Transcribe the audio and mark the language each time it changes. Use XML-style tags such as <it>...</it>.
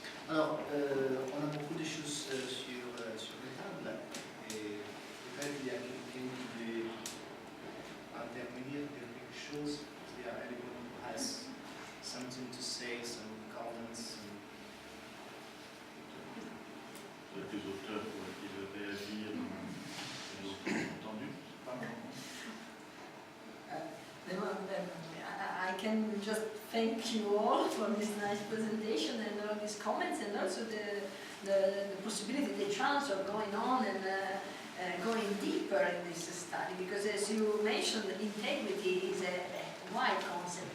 <fr>Alors, on a beaucoup de choses sur la table et peut-être il y a quelqu'un qui veut intervenir, dire quelque chose.</fr> <en>Is there anyone who has something to say, some comments?</en> <fr>Les auteurs qui veulent réagir, les auteurs entendus.</fr> <en>I can just thank you all for this nice presentation and all these comments, and also the possibility, the chance of going on and going deeper in this study, because as you mentioned, integrity is a wide concept.</en>